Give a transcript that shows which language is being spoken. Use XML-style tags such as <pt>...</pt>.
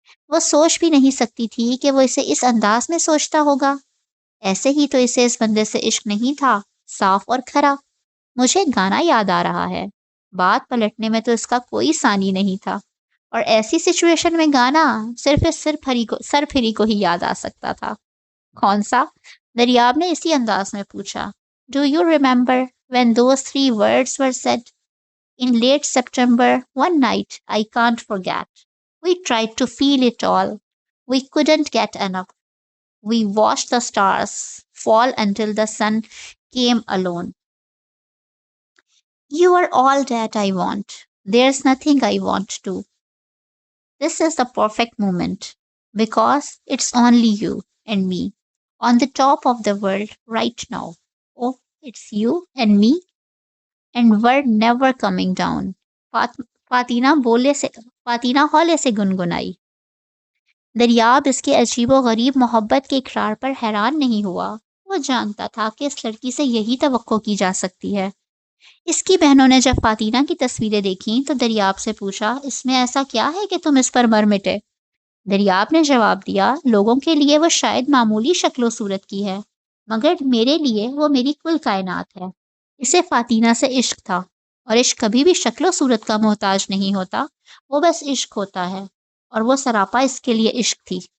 <ur>وہ سوچ بھی نہیں سکتی تھی کہ وہ اسے اس انداز میں سوچتا ہوگا۔ ایسے ہی تو اسے اس بندے سے عشق نہیں تھا، صاف اور کھرا۔ مجھے گانا یاد آ رہا ہے، بات پلٹنے میں تو اس کا کوئی ثانی نہیں تھا، اور ایسی سچویشن میں گانا صرف اس سر پھری کو ہی یاد آ سکتا تھا۔ کون سا؟ دریاب نے اسی انداز میں پوچھا۔</ur> <en>Do you remember when those three words were said in late September one night I can't forget. We tried to feel it all. We couldn't get enough. We watched the stars fall until the sun came alone. You are all that I want. There's nothing I want to. This is the perfect moment because it's only you and me on the top of the world right now. Oh, it's you and me, and we're never coming down.</en> <ur>فاطینہ ہولے سے گنگنائی۔ دریاب اس کے عجیب و غریب محبت کے اقرار پر حیران نہیں ہوا۔ وہ جانتا تھا کہ اس لڑکی سے یہی توقع کی جا سکتی ہے۔ اس کی بہنوں نے جب فاطینہ کی تصویریں دیکھیں تو دریاب سے پوچھا، اس میں ایسا کیا ہے کہ تم اس پر مر مٹے؟ دریاب نے جواب دیا، لوگوں کے لیے وہ شاید معمولی شکل و صورت کی ہے، مگر میرے لیے وہ میری کل کائنات ہے۔ اسے فاطینہ سے عشق تھا، اور عشق کبھی بھی شکل و صورت کا محتاج نہیں ہوتا، وہ بس عشق ہوتا ہے، اور وہ سراپا اس کے لیے عشق تھی۔</ur>